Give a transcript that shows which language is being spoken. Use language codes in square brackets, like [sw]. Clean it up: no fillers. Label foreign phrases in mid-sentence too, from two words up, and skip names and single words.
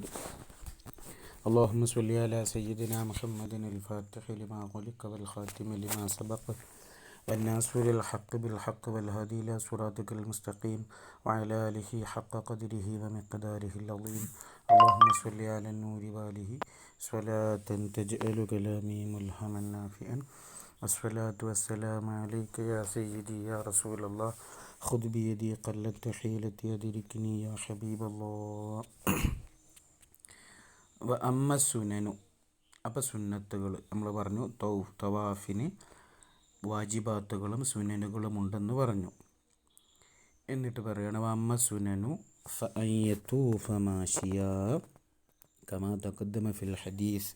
[ar] اللهم صل على سيدنا محمد الفاتح لما خلق والخاتم لما سبق والناصر الحق بالحق والهادي إلى صراطك المستقيم وعلى آله حق قدره ومقداره العظيم. اللهم صل على النور وآله صلاة تجعل كلامي ملهما نافعا، والصلاة والسلام عليك يا سيدي يا رسول الله، خذ بيدي قلت حيلتي أدركني يا حبيب الله. أما سننه, [ml] അപ്പം സുന്നത്തുകൾ നമ്മൾ പറഞ്ഞു. തവാഫിന് വാജിബാത്തുകളും സുനനുകളും ഉണ്ടെന്ന് പറഞ്ഞു. എന്നിട്ട് പറയണം [ar] أما سننه فأن يطوف ماشيا كما تقدم في الحديث.